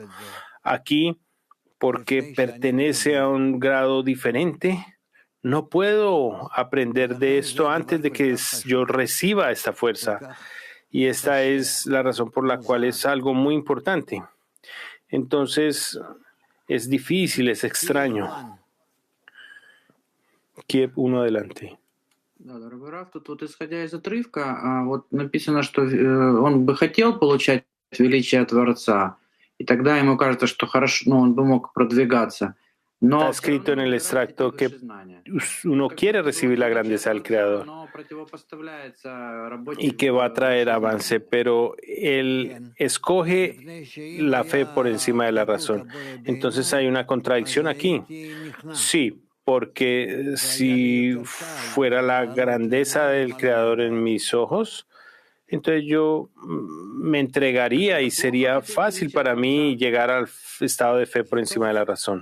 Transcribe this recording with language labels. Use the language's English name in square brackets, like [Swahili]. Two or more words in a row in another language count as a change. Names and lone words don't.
[Spanish] Aquí, porque pertenece a un grado diferente, no puedo aprender de esto antes de que yo reciba esta fuerza. Y esta es la razón por la cual es algo muy importante. Entonces, es difícil, es extraño. Kiev, uno adelante. [Russian] Да, дорогой Раф, тут вот исходя из отрывка, вот написано, что он бы хотел получать величие Творца, и тогда ему кажется, что хорошо, он бы mог продвигаться. [Spanish] Está escrito en el extracto que uno quiere recibir la grandeza del Creador y que va a traer avance, pero él escoge la fe por encima de la razón. Entonces hay una contradicción aquí. Sí, porque si fuera la grandeza del Creador en mis ojos, entonces yo me entregaría y sería fácil para mí llegar al estado de fe por encima de la razón.